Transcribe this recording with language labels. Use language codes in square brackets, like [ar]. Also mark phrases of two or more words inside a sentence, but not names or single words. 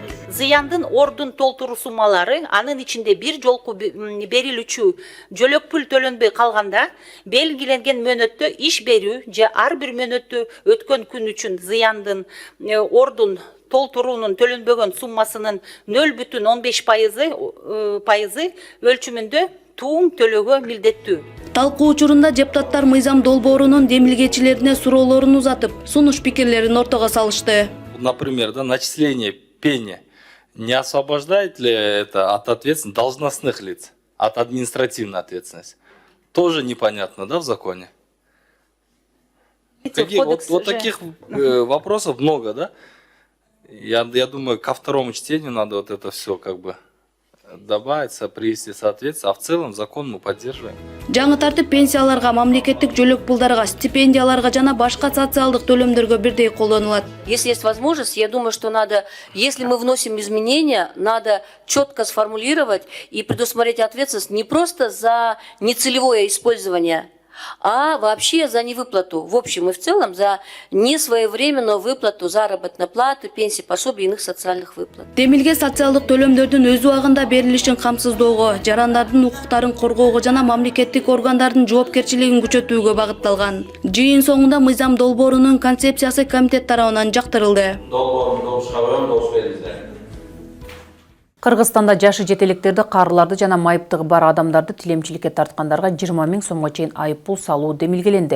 [ky] Зыяндын ордун толтуруу суммалары анын ичинде бир жолку берилүүчү жөлөк пул төлөнбөй калганда белгиленген мөөнөттө иш берүү же ар бир мөөнөттө өткөн күн үчүн зыяндын ордун толтуруунун төлөнбөгөн суммасынын 0,15% өлчөмүндө туум төлөөгө милдеттүү. Талкуу учурунда депутаттар мыйзам долбоорунун демилгечилерине суроолорун узатып, сунуш пикирлерин ортого салышты. [ru] Например, начисление пени не освобождает ли это от ответственности должностных лиц, от административной ответственности? Тоже непонятно, да, в законе? Вот таких вопросов много, да? Я думаю, ко второму чтению надо вот это все как бы добавиться, привести соответствие, а в целом закон мы поддерживаем. [ky] Жаңы тартип пенсияларга, мамлекеттик жөлөк пулдарга, стипендияларга жана башка социалдык төлөмдөргө бирдей колдонулат. [ru] Если есть возможность, я думаю, что надо, если мы вносим изменения, надо четко сформулировать и предусмотреть ответственность не просто за нецелевое использование, а вообще за невыплату, в общем и в целом, за несвоевременную выплату заработной платы, пенсии, пособий и иных социальных выплат. [ky] Демилге социалдык төлөмдөрдүн өз убагында берилишин камсыздоого, жарандардын укуктарын коргоого жана мамлекеттик органдардын жоопкерчилигин күчөтүүгө багытталган. Жыйын соңунда мыйзам долбоорунун концепциясы комитет тарабынан жактырылды. Кыргызстанда жашы жетелектерди, карыларды жана майыптыгы бар адамдарды тилемчиликке тарткандарга 20 000 сомго чейин айып пул салуу демилгеленди.